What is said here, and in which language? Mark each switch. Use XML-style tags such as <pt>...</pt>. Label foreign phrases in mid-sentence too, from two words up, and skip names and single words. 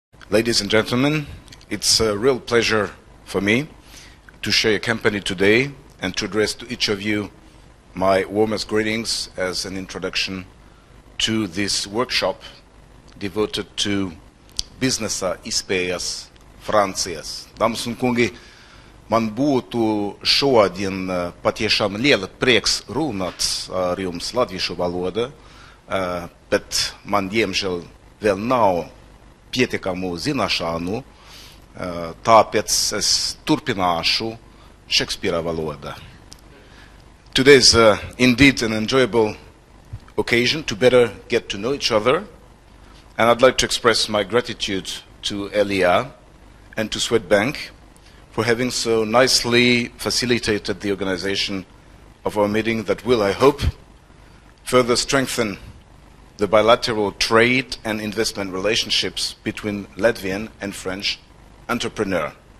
<en>Ladies and gentlemen, it's a real pleasure for me to share your company today and to address to each of you my warmest greetings as an introduction to this workshop devoted to</en> <lv>Biznesa, iespējas, Francijas. Dāmas un kungi, man būtu šodien patiešām liela prieks runāt ar jums latviešu valodā, bet man diemžēl vēl nav pietiekamu zināšanu, tāpēc es turpināšu Šekspīra valodā.</lv> <en>Today is indeed an enjoyable occasion to better get to know each other, and I'd like to express my gratitude to Elia and to Swedbank for having so nicely facilitated the organization of our meeting that will, I hope, further strengthen the bilateral trade and investment relationships between Latvian and French entrepreneurs.</en>